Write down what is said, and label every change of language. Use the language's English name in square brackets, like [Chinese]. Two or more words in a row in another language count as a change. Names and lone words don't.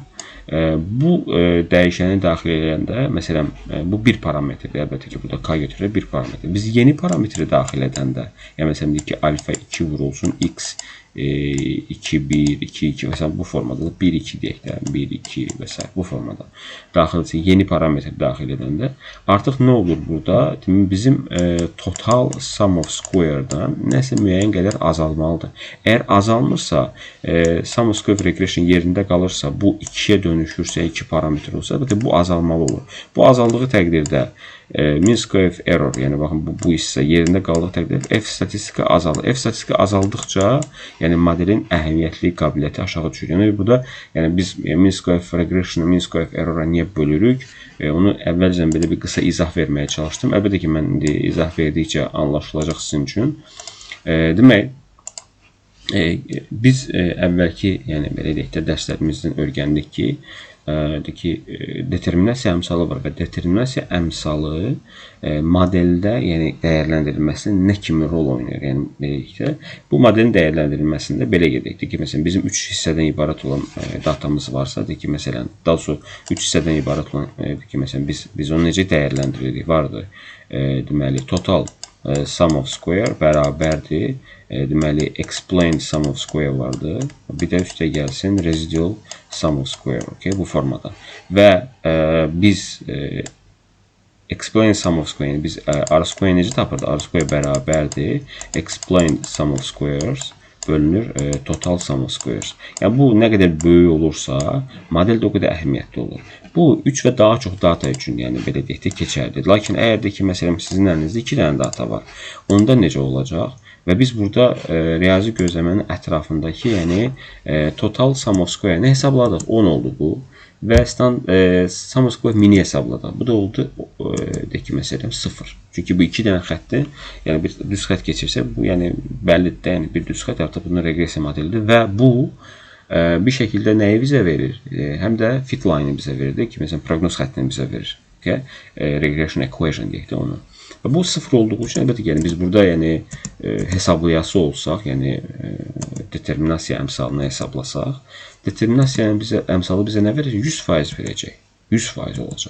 [Azerbaijani] Bu dəyişəni daxil edəndə, məsələn, bu bir parametrdir, əlbəttə ki, burada k götürür, bir parametr. Biz yeni parametri daxil edəndə, məsələn, deyək ki, alfa 2 vurulsun, x 2, 1, 2, 2 və s. bu formada da 1, 2 deyək də, 1, 2 və s. bu formada daxil edəcək, yeni parametr daxil edəndə artıq nə olur burada? Bizim [English] total sum of square- [Azerbaijani] dan nəsə müəyyən qədər azalmalıdır. Əgər azalmırsa, [English] sum of square regression [Azerbaijani] yerində qalırsa, bu 2-yə dönüşürsə, 2 parametr olsa, bu azalmalı olur. Bu azaldığı təqdirdə [English] min square of error, [Azerbaijani] baxın, bu hissə yerində qaldığı təqdirdə F statistika azalır. F statistika azaldıqca, modelin əhəmiyyətli qabiliyyəti aşağı düşür. Burada, biz [English] min square of regression, min square of error- [Azerbaijani] a niyə bölürük? Onu əvvəlcədən belə bir qısa izah verməyə çalışdım. Əlbəttə ki, mən indi izah verdikcə anlaşılacaq sizin üçün. Demək, biz əvvəlki, belə deyək də, dərslərimizdən öyrəndik ki, determinasiya əmsalı var və determinasiya əmsalı modeldə dəyərləndirilməsində nə kimi rol oynayır? Bu modelin dəyərləndirilməsində belə gedək ki, məsələn, bizim 3 hissədən ibarət olan datamız varsa, məsələn, daha sonra 3 hissədən ibarət olan, məsələn, biz onu necə dəyərləndiririk? Vardır, deməli, [English] total sum of square [Azerbaijani] bərabərdir, deməli, [English] explained sum of square vardır. [Azerbaijani] Bir də üstə gəlsin [English] residual sum of square, [Azerbaijani] bu formada. [English] Və biz explained sum of square, [Azerbaijani] biz [English] r square [Azerbaijani] necə tapırdı? [English] R square bərabərdir, explained sum of squares bölünür total sum of squares. [Azerbaijani] Bu nə qədər böyük olursa, model də o qədər əhəmiyyətli olur. Bu, 3 və daha çox data üçün, belə deyək də, keçərlidir. Lakin əgər də ki, məsələn, sizin əlinizdə 2 dənə data var, onda necə olacaq? Və biz burada riyazi gözləmənin ətrafındakı, [English] total sum of square- [Azerbaijani] ni hesabladıq. 10 oldu bu. Və [English] sum of square [Azerbaijani] mini hesabladıq. Bu da oldu de ki məsələn 0. Çünki bu iki dənə xətti, yəni bir düz xətt keçirsə, bu yəni bəllidir, yəni bir düz xətt artıq bunun reqressiya modelidir və bu bir şəkildə nəyi bizə verir? Həm də [English] fit line- [Azerbaijani] ı bizə verir ki, məsələn proqnoz xəttini bizə verir. [English] Okay? Regression equation [Azerbaijani] deyək də onu. Və bu 0 olduğu üçün əlbəttə yəni biz burada yəni hesablayası olsaq, yəni determinasiya əmsalını hesablasaq, determinasiya əmsalı bizə nə verir? 100% verəcək. 100% olacaq.